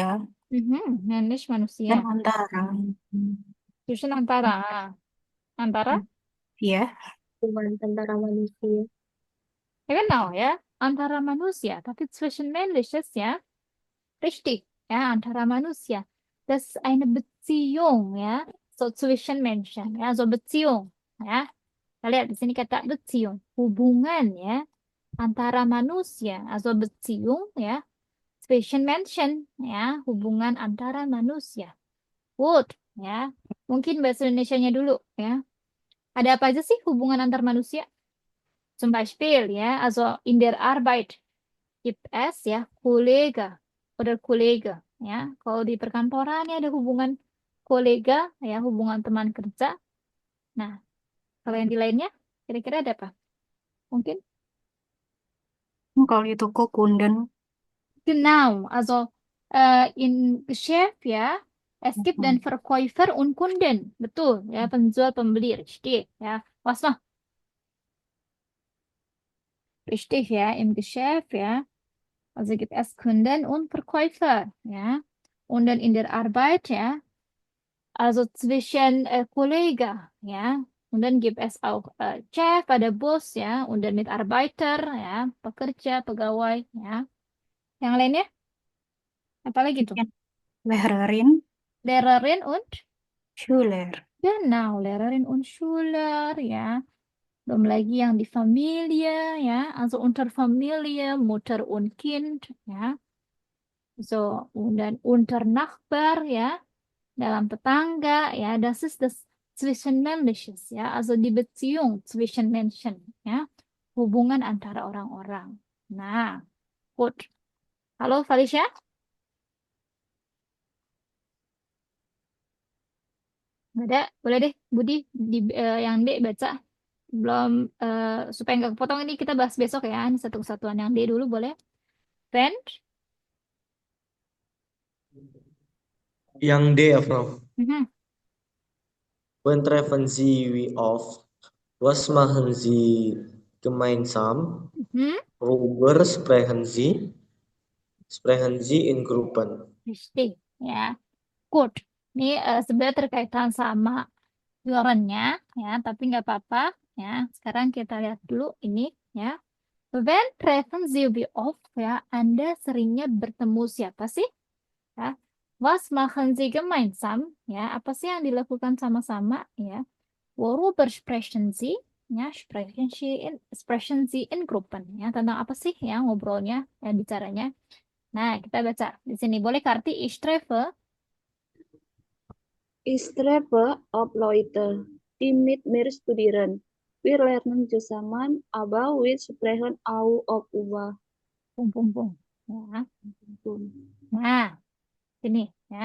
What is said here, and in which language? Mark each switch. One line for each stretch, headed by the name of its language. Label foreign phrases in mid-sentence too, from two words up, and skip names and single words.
German: Männlich
Indonesian: dan manusia. antara. Zwischen antara. Antara? Ya, Hubungan antara manusia. Ya genau ya. Antara manusia. Tapi Zwischenmännliches ya. Richtig. Ya, antara manusia.
German: Das ist eine Beziehung ya. So zwischen Menschen ya. So Beziehung ya.
Indonesian: Kita lihat di sini kata Beziehung. Hubungan ya. Antara manusia.
German: Also Beziehung ya. Zwischen Menschen ya.
Indonesian: Hubungan antara manusia. Good ya. Mungkin bahasa Indonesianya dulu ya. Ada apa aja sih hubungan antar manusia?
German: Zum Beispiel ya, also in der Arbeit gibt es ya Kollege oder Kollege ya.
Indonesian: Kalau di perkantoran ya ada hubungan kolega ya, hubungan teman kerja. Nah, kalau yang di lainnya kira-kira ada apa? Mungkin? kalau di toko kunden.
German: Genau, also in Geschäft ya, es gibt den Verkäufer und Kunden.
Indonesian: Betul ya, penjual pembeli,
German: richtig ya. Was noch? Richtig ya, im Geschäft ya. Also gibt es Kunden und Verkäufer, ja. Und dann in der Arbeit, ja, also zwischen Kollegen, ja. Und dann gibt es auch Chef,
Indonesian: ada Bos, ya.
German: Und dann Mitarbeiter,
Indonesian: ya, pekerja, pegawai, ya. Yang lainnya? Apa lagi tuh?
German: Lehrerin, Lehrerin und? Schüler. Genau, Lehrerin und Schüler,
Indonesian: ya. Belum lagi yang di Familie, ya.
German: Also unter Familie, Mutter und Kind, ya. So, und dann unter Nachbar,
Indonesian: ya. Dalam tetangga, ya.
German: Das ist das Zwischenmenschliches, ya, also die Beziehung zwischen Menschen,
Indonesian: ya, hubungan antara orang-orang. Nah, gut. Halo Felicia? Nggak ada, boleh deh Budi yang D baca. Belum supaya nggak kepotong ini kita bahas besok ya. Ini satu kesatuan yang D dulu boleh. Friend? Yang D ya, Prof. Mhm.
German: Wann treffen Sie wie oft? Was machen Sie gemeinsam? Mhm. Worüber sprechen Sie? Sprechen Sie in Gruppen? Richtig,
Indonesian: ya. Good. Ini sebenarnya terkaitan sama Lorennya, ya, tapi nggak apa-apa, ya. Sekarang kita lihat dulu ini, ya.
German: When treffen Sie wie oft,
Indonesian: ya, Anda seringnya bertemu siapa sih? Ya.
German: Was machen Sie gemeinsam?
Indonesian: Ya, apa sih yang dilakukan sama-sama? Ya.
German: Worüber sprechen Sie? Ya, sprechen Sie in Gruppen.
Indonesian: Ya, tentang apa sih ya ngobrolnya, ya bicaranya? Nah, kita baca di sini. Boleh Karti,
German: ich treffe. Ich treffe auf Leute, die mit mir studieren. Wir lernen zusammen, aber wir sprechen auch über.
Indonesian: Pung, pung, pung. Ya. Nah, sini ya.